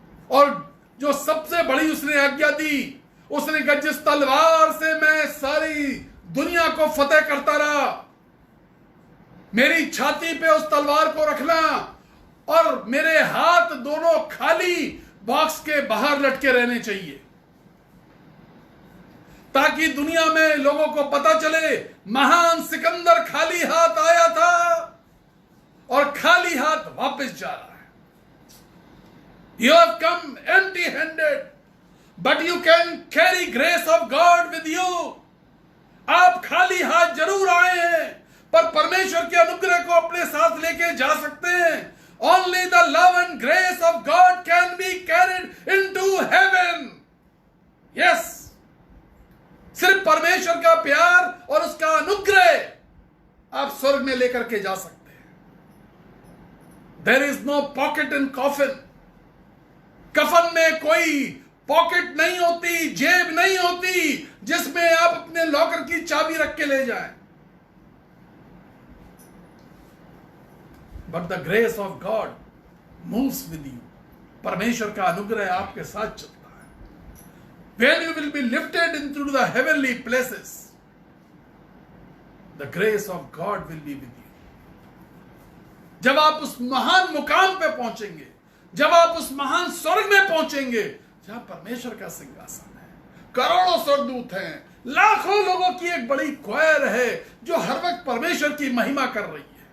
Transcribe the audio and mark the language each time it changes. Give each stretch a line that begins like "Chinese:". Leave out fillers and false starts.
Hindi: और जो सबसे बड़ी उसने आज्ञा दी, उसने कहा जिस तलवार से मैं सारी दुनिया को फतेह करता रहा, मेरी छाती पे उस तलवार को रखना और मेरे हाथ दोनों खाली बॉक्स के बाहर लटके रहने चाहिए, ताकि दुनिया में लोगों को पता चले महान सिकंदर खाली हाथ आया था और खाली हाथ वापस जा रहा है।
English: You have come empty-handed, but you can carry grace of God with you.
Hindi: आप खाली हाथ जरूर आए हैं, पर परमेश्वर के अनुग्रह को अपने साथ लेके जा सकते हैं।
English: Only the love and grace of God can be carried into heaven. Yes.
Hindi: सिर्फ परमेश्वर का प्यार और उसका अनुग्रह आप स्वर्ग में लेकर के जा सकते हैं।
English: There is no pocket in coffin.
Hindi: कफन में कोई पॉकेट नहीं होती, जेब नहीं होती जिसमें आप अपने लॉकर की चाबी रख के ले जाएं।
English: But the grace of God moves with you.
Hindi: परमेश्वर का अनुग्रह आपके साथ चलता है।
English: When you will be lifted into the heavenly places, the grace of God will be with you.
Hindi: जब आप उस महान मुकाम पे पहुंचेंगे, जब आप उस महान स्वर्ग में पहुंचेंगे जहां परमेश्वर का सिंहासन है, करोड़ों स्वर्गदूत हैं, लाखों लोगों की एक बड़ी क्वायर है जो हर वक्त परमेश्वर की महिमा कर रही है।